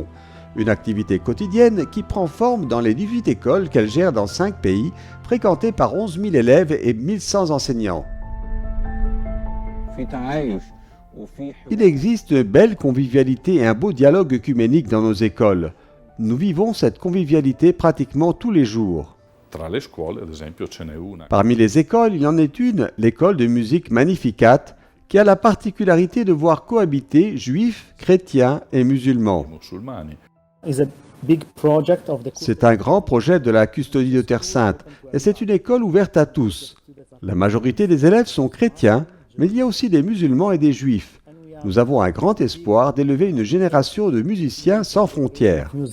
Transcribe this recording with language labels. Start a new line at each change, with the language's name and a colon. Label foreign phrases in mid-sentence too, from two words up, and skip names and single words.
French: Une activité quotidienne qui prend forme dans les 18 écoles qu'elle gère dans 5 pays, fréquentées par 11 000 élèves et 1100 enseignants. Il existe une belle convivialité et un beau dialogue œcuménique dans nos écoles. Nous vivons cette convivialité pratiquement tous les jours.
Italian: tra le scuole ad esempio ce n'è una.
French: Parmi les écoles, il y en est une, l'école de musique Magnificat, qui a la particularité de voir cohabiter juifs, chrétiens et musulmans.
Italian: I musulmani.
French: C'est un grand projet de la custodie de Terre Sainte et c'est une école ouverte à tous. La majorité des élèves sont chrétiens, mais il y a aussi des musulmans et des juifs. Nous avons un grand espoir d'élever une génération de musiciens sans frontières.